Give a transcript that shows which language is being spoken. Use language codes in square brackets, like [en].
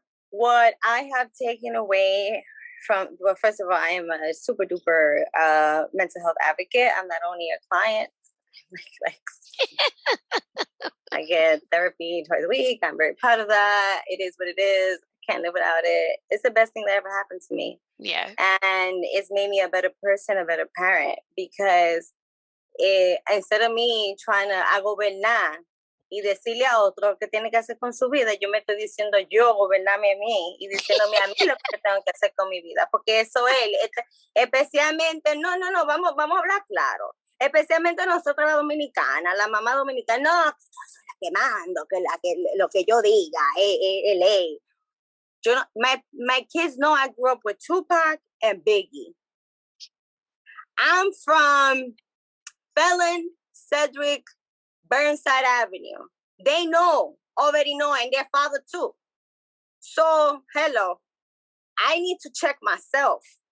[en] What I have taken away from, well, first of all, I am a super duper mental health advocate. I'm not only a client, I get therapy twice a week. I'm very proud of that. It is what it is. Can't live without it. It's the best thing that ever happened to me. Yeah. And it's made me a better person, a better parent, because instead of me trying to [es] gobernar y decirle a otro qué tiene que hacer con su vida, yo me estoy diciendo yo gobernarme a mí y diciéndome a mí lo que tengo que hacer con mi vida, porque eso es, especialmente, no, vamos a hablar claro, especialmente nosotros la dominicana, la mamá dominicana, no, yo soy la que mando, lo que yo diga, ley. Yo no, [en] my kids know I grew up with Tupac and Biggie. I'm from Felon, Cedric, Burnside Avenue. They already know, and their father too. So, hello, I need to check myself.